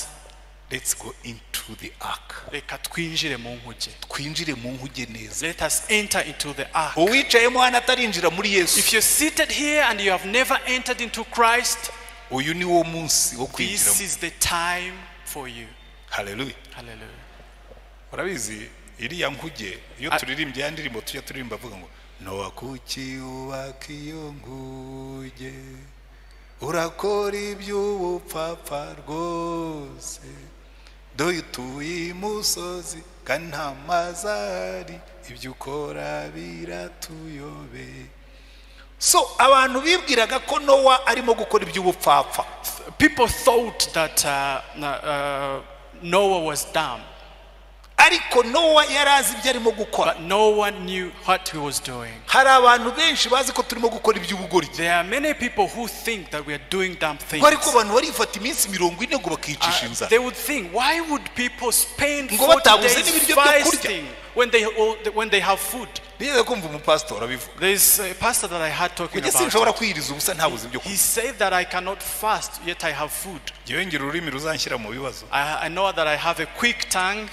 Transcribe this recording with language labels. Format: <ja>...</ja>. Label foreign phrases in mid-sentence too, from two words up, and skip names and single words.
<en>let's go into the ark. Let us enter into the ark. If you're seated here and you have never entered into Christ, this is the time for you. Hallelujah. Hallelujah.</en> <rw>Urabizi iriya nkuge iyo turirimbye ya ndirimbo tujya turirimba avuga ngo Nowa kuki ubaka iyo nguge urakora iby'ubupfapfa rwose doye utuye imusozi kandi nta mazi ahari ibyo ukora biratuyobe. So abantu bibwiraga ko Nowa arimo gukora iby'ubupfapfa.</rw> <en>People thought that Noah was dumb.</en> <rw>Ariko Nowa yarazi ibyo arimo gukora.</rw> <en>But no one knew what he was doing.</en> <rw>Hari abantu benshi bazi ko turimo gukora iby'ubugoryi.</rw> <en>There are many people who think that we are doing dumb things.</en> <rw>Ariko abantu barifata iminsi 40 ngo bakicisha inzara.</rw> <en>They would think, why would people spend 40 days fasting when they have food? There is a pastor that I had talking about. He said that I cannot fast yet I have food. I know that I have a quick tongue.</en>